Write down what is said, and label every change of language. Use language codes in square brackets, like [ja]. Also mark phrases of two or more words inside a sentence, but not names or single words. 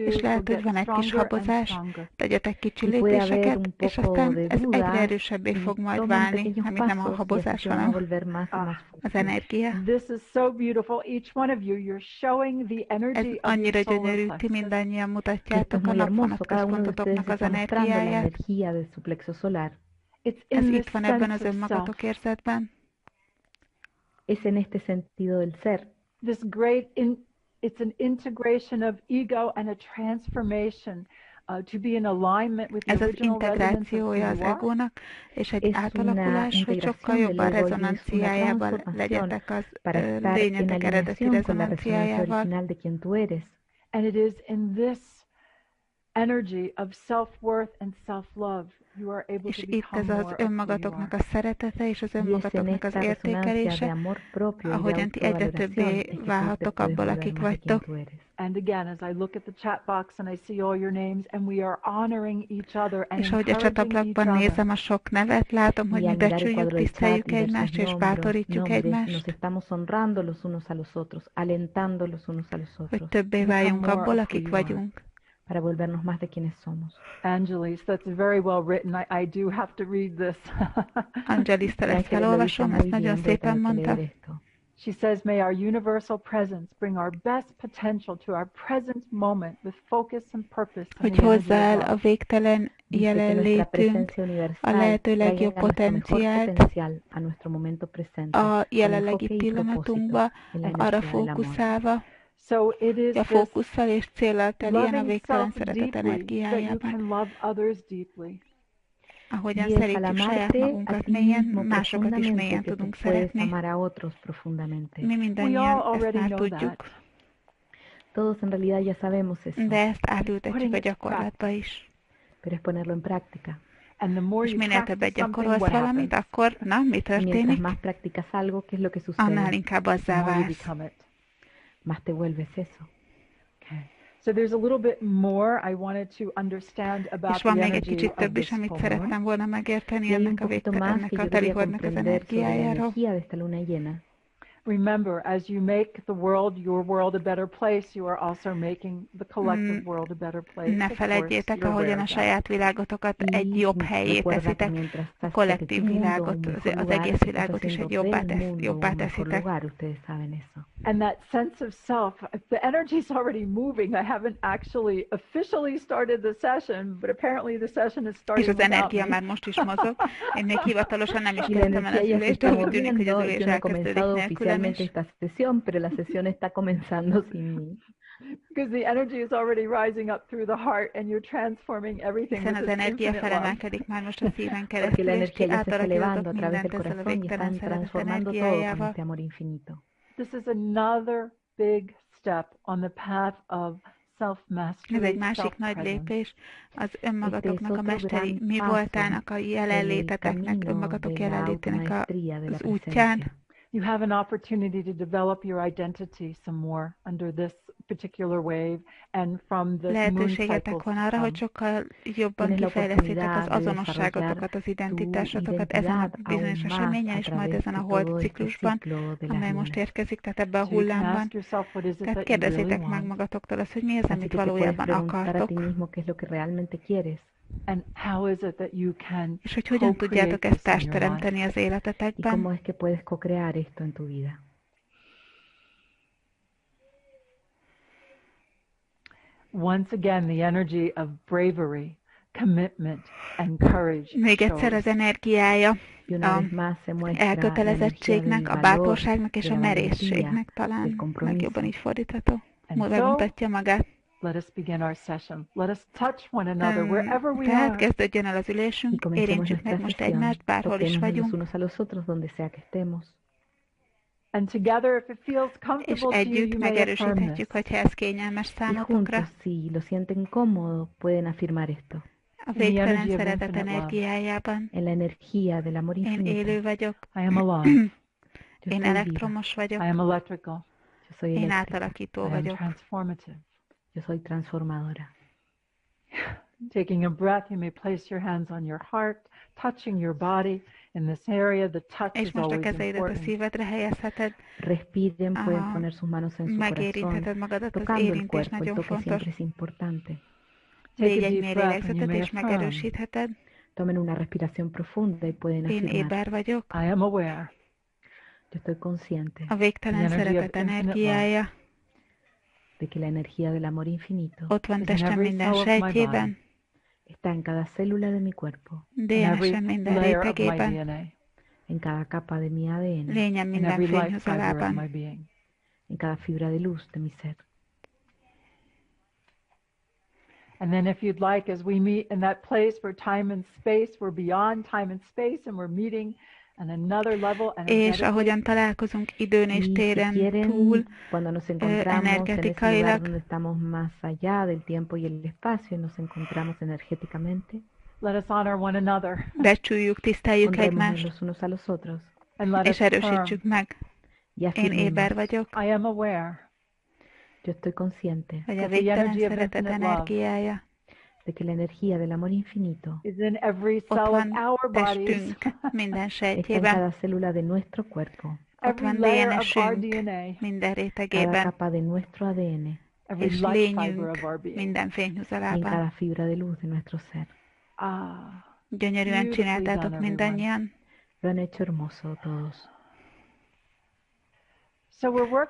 [hu] És [en] you'll [hu] lehet, hogy [en] get [hu] van egy kis [en] stronger and [hu] habozás, [en] stronger. [hu] tegyetek kicsi [es] Y puede haber [hu] lépéseket, [es] un [hu] és [es] poco [hu] aztán [es] de [hu] ez egyre [es] duda [hu] erősebbé [es] y [hu] fog majd [es] tomen [hu] válni, [es] pequeños [hu] amit nem a [es] pasos y así [hu] habozás, [es] se van a [hu] hanem [es] volver más y más [hu] az [es] fuertes. [hu] energia. [en] This is so beautiful. Each one of you, you're showing the [hu] Ez [en] energy of your [hu] annyira [en] solar [hu] gyönyörű, ti [en] plexus. [hu] mindannyian [es] Y esto [hu] mutatjátok [es] es [hu] a [es] muy hermoso. [hu] napvonat [es] Cada uno de ustedes [hu] központotoknak az [es] está mostrando la [hu] energiáját. [es] energía de su plexo solar. [en] It's [hu] Ez [en] in [hu] itt [en] this [hu] van ebben [en] sense [hu] az [en] of self. [hu] önmagatok érzetben. [es] Es en este sentido del ser. [en] This it's an integration of ego and a transformation to be in alignment with the [hu] Ez az [en] original resonance of who [hu] integrációja az [en] you are. [hu] egónak, és egy [es] Es una [hu] átalakulás, hogy sokkal [es] integración [hu] jobban [es] del ego y es una [hu] rezonanciájában [es] transformación [hu] legyetek az [es] para estar en [hu] lényetek eredeti [es] alineación con la resonancia [hu] rezonanciájával. [es] original de quien tú eres. [en] And it is in this energy of self-worth and self-love you are able [hu] És [en] to [hu] itt [en] become [hu] ez [en] more [hu] az [en] of who you [hu] önmagatoknak [en] are. [hu] a szeretete és az [es] Y es en [hu] önmagatoknak az [es] esta resonancia de [hu] értékelése, [es] amor propio y de [hu] ahogyan ti egyre [es] autovaloración [hu] többé [es] es que tú te [hu] válhatok [es] puedes [hu] abból, [es] volver [hu] akik [es] más de quien [hu] vagytok. [es] tú eres. [en] And again, as I look at the chat box and I see all your names, and we are honoring each other and [hu] És ahogy a [en] encouraging each [hu] csatablakban [en] other. [hu] nézem a sok nevet, látom, hogy [es] Y [hu] mi [es] al mirar el [hu] becsüljük, [es] cuadro del chat [hu] tiszteljük [es] y ver sus [hu] egymást, és [es] nombres, [hu] bátorítjuk [es] nos [hu] egymást, [es] estamos honrando los unos a los otros, alentando los unos a los [hu] hogy [es] otros, [hu] többé [en] Become [hu] váljunk [en] more [hu] abból, [en] of [hu] akik [en] who you are. [hu] vagyunk. [es] para volvernos más de quienes somos. [en] Angelis, that's very well written. I do have to read this. [hu] Angelis, te ezt [es] Ángeles lo dice [hu] felolvasom, [es] muy [hu] ezt nagyon [es] bien, voy a [hu] szépen [es] tener que [hu] mondta. [es] leer esto. [en] She says, may our universal presence bring our best potential to our present moment with focus and purpose. In [hu] Hogy [en] the energy [hu] hozzá [en] of [hu] el [en] love. [hu] a végtelen [es] Dice que nuestra [hu] jelenlétünk, [es] presencia [hu] a [es] universal [hu] lehető legjobb [es] traiga nuestro mejor [hu] potenciált [es] potencial a nuestro momento presente, [hu] a [es] con [hu] jelenlegi [es] enfoque y propósito [hu] pillanatunkba, [es] en la [hu] arra [es] energía del amor. [hu] fókuszálva, [en] So it is [hu] a [en] this [hu] fókusszal és céllal teljen a [en] loving [hu] végtelen [en] self [hu] szeretet [en] deeply that you [hu] energiájában. [en] can love others deeply. [hu] Ahogyan [es] Y es al [hu] szeretjük saját [es] amarte a [hu] magunkat [es] ti [hu] mélyen, [es] mismo [hu] másokat is mélyen [es] profundamente que tú [hu] tudunk [es] puedes [hu] szeretni. [es] amar a otros profundamente. [hu] Mi [en] We all [hu] mindannyian ezt [en] already [hu] már [en] know [hu] tudjuk, [en] that. [es] Todos en realidad ya sabemos eso, [hu] de ezt átültetjük [en] Putting [hu] a [en] it to [hu] gyakorlatba is. [es] pero es ponerlo en práctica. [en] And the more [hu] És [en] you [hu] minél [en] practice [hu] többet [en] something, [hu] gyakorolsz [en] what [hu] valamit, [en] happens? [hu] akkor, na, mi [es] Y mientras [hu] történik? [es] más practicas algo, ¿qué es lo que [hu] Annál [es] sucede? [hu] inkább [en] The [hu] azzá [en] more you [hu] válsz. [en] become it. [es] Más te vuelves eso. [en] Okay. So there's a little bit more I wanted to understand about [hu] És van [en] the [hu] még egy [en] energy [hu] kicsit [en] of [hu] több is, [en] this [hu] amit [en] full moon. [hu] szerettem volna megérteni [es] Y hay un [hu] ennek a [es] poquito más [hu] ennek [es] que [hu] a [es] yo quería [hu] teliholdnak az [es] comprender sobre la [hu] energiájáról. [es] energía de esta luna llena. [en] Remember, as you make your world a better place, you are also making the collective world a better place. [hu] Ne [en] Of course, [hu] feledjétek, [en] you're aware [hu] ahogyan a [en] of that. [hu] saját világotokat egy [es] Y [hu] jobb helyé [es] recuerda que [hu] teszitek, [es] mientras [hu] a [es] haces [hu] kollektív [es] de tu mundo [hu] világot, [es] un mejor [hu] az [es] lugar, [hu] egész [es] estás [hu] világot is egy [es] haciendo [hu] jobbá, [es] del mundo [hu] jobbá [es] un mejor [hu] teszitek. [es] lugar, ustedes saben eso. [en] And that sense of self, the energy is already moving. I haven't actually officially started the session, but apparently the session is [hu] És [en] starting [hu] az [en] without [hu] energia [en] me. [hu] már most is mozog. Én még hivatalosan nem is [es] Y la [hu] kezdtem el az [es] energía ya se [hu] ülést, de [es] está [hu] úgy tűnik, hogy az [es] moviendo. [hu] ülés [es] Yo no he [hu] elkezdődik [es] comenzado [hu] nélkülem [es] oficialmente [hu] is. [es] esta sesión, pero la sesión está comenzando sin mí. [en] Because the energy is already rising up through the heart and you're transforming everything [hu] Hiszen [en] with [hu] az [en] this [hu] energia [en] infinite love. [hu] felemelkedik már most a szíven [es] Porque [hu] keresztül, [es] la [hu] és [es] energía [hu] ti [es] ya se está elevando [hu] átalakítotok [es] a través del [hu] mindent ezzel a [es] corazón y [hu] végtelen [es] están [hu] szeretet [es] transformando todo con [hu] energiájával. [es] este amor infinito. [en] This is another big step on the path of [hu] Ez [en] self-mastery, [hu] egy másik nagy [en] self-presence. [hu] lépés az önmagatoknak a [es] otro [hu] mesteri [es] gran [hu] mi [es] paso [hu] voltának, a [es] en el [hu] jelenléteteknek, [es] camino [hu] önmagatok [es] de la [hu] jelenlétének [es] automaestría, de la [hu] az útján. [es] presencia. [en] You have an opportunity to develop your identity some more under this particular wave and from the moon [hu] Lehetőségetek [en] cycles [hu] van [en] to [hu] arra, hogy [en] come. [hu] sokkal jobban [es] Tienes la [hu] kifejlesztitek az [es] oportunidad de [hu] azonosságotokat, az identitásotokat ezen a [es] identidad [hu] bizonyos [es] aún más [hu] eseményen, [es] a [hu] és majd [es] través [hu] ezen a [es] de todo [hu] hold [es] este [hu] ciklusban, [es] ciclo de las [hu] amely most [es] lunas. [hu] érkezik, tehát ebbe a [en] So you can [hu] hullámban. [en] ask yourself what is it [hu] Tehát [en] that you really [hu] kérdezzétek meg [en] want [hu] magatoktól azt, hogy mi az, [es] Así [hu] amit [es] que te puedes [hu] valójában [es] preguntar a ti [hu] akartok, [es] mismo qué es lo que realmente quieres [en] and how is it that you can [hu] és hogy hogyan [en] co-create [hu] tudjátok ezt [en] this in your life. [hu] társteremteni az [es] y [hu] életetekben. [es] cómo es que puedes co-crear esto en tu vida. [en] Once again, the energy of bravery, commitment, and courage [hu] Még egyszer az [en] shows. [hu] energiája [es] Y una [hu] a [es] vez más se muestra la energía del [hu] elkötelezettségnek, a [es] valor, [hu] bátorságnak és [es] de [hu] a [es] la valentía, [hu] merészségnek [es] del [hu] talán [es] compromiso. [hu] legjobban így fordítható. [en] And so, [hu] Bemutatja magát. [en] let us begin our session. Let us touch one another wherever we [hu] Tehát [en] are. [hu] kezdődjön el az [es] Y [hu] ülésünk, [es] comencemos [hu] érintsük meg [es] nuestra [hu] most [es] sesión, [hu] egymást, bárhol is [es] toquémonos los [hu] vagyunk, [es] unos a los otros donde sea que estemos. [en] And together, if it feels [hu] és [en] comfortable to you, [hu] együtt [en] you may affirm this. [hu] megerősíthetjük, hogyha ez kényelmes [es] Y [hu] számotokra. [es] juntos, si lo sienten cómodo, pueden afirmar esto. [hu] A [en] the [hu] végtelen [en] energy of [hu] szeretet [en] infinite love. [hu] energiájában. [es] En la energía del amor [hu] Én [es] infinito. [hu] élő vagyok, [en] I am alive. [es] Yo [hu] én [es] soy viva. [hu] elektromos vagyok, [en] I am electrical. [es] Yo soy [hu] én [es] eléctrica. [hu] átalakító [en] I am [hu] vagyok. [en] transformative. [es] Yo soy transformadora. [en] Taking a breath, you may place your hands on your heart, touching your body in this area. The touch [hu] És [en] is [hu] most a [en] always [hu] kezeidet a [en] important. [hu] szívedre helyezheted, [es] Respiren, pueden poner sus manos en su corazón, [hu] megérintheted magadat, az [es] tocando el [hu] érintés [es] cuerpo. El [hu] nagyon [es] toque [hu] fontos. [es] siempre es importante. [hu] Légy [en] Take a [hu] egy [en] deep [hu] mély [en] breath and you [hu] lélegzetet, [en] may [hu] és [en] affirm, [hu] megerősítheted. [es] Tomen una respiración profunda y pueden [hu] Én [es] afirmar: [hu] éber vagyok. [en] I am aware. [es] yo estoy consciente [hu] A végtelen [en] The energy of [hu] szeretet [en] infinite [hu] energiája [es] de que la energía del amor infinito [hu] ott van [en] is in [hu] testem [en] every [hu] minden [en] cell of my [hu] sejtjében, [es] está en cada célula de mi cuerpo, [en] in every [hu] DNS-en minden [en] layer of my [hu] rétegében, [en] DNA, [es] en cada capa de mi ADN, [hu] lényem [en] in [hu] minden [en] every life fiber of [hu] fényhozalában. [en] my being. [es] en cada fibra de luz de mi ser. [en] And then if you'd like, as we meet in that place where time and space, we're beyond time and space, and we're meeting on another level [hu] És [en] energetically. [hu] ahogyan találkozunk időn és [es] Y si [hu] téren túl, [es] quieren, cuando nos encontramos en ese lugar [hu] energetikailag, [es] donde estamos más allá del tiempo y el espacio y nos encontramos energéticamente, [en] Let us honor one another [hu] becsüljük, tiszteljük [es] honrémonos [hu] egymást, [es] los unos a los otros [en] and let [hu] és [en] us affirm, [hu] erősítsük meg. [es] y [hu] Én [es] afirmemos: [hu] éber vagyok, [en] I am aware [es] yo estoy consciente [hu] hogy a [en] that the [hu] végtelen [en] energy of [hu] szeretet [en] infinite love [hu] energiája [es] de que la energía del amor infinito [en] is in every [hu] ott [en] cell of [hu] van [en] our bodies, [hu] testünk minden [es] está en [hu] sejtjében, [es] cada célula de nuestro cuerpo, [hu] ott [en] every [hu] van [en] layer of our [hu] DNS-ünk [en] DNA, [hu] minden [es] cada [hu] rétegében, [es] capa de nuestro ADN [en] every [hu] és [en] life fiber [hu] lényünk [en] of our being. [hu] minden [es] y en [hu] fényhuzalában. [es] cada fibra de luz de nuestro ser. Ah, [hu] Gyönyörűen [en] beautifully [hu] csináltátok [en] done, [hu] mindannyian. [es] Lo han hecho hermoso todos. [en] so we're working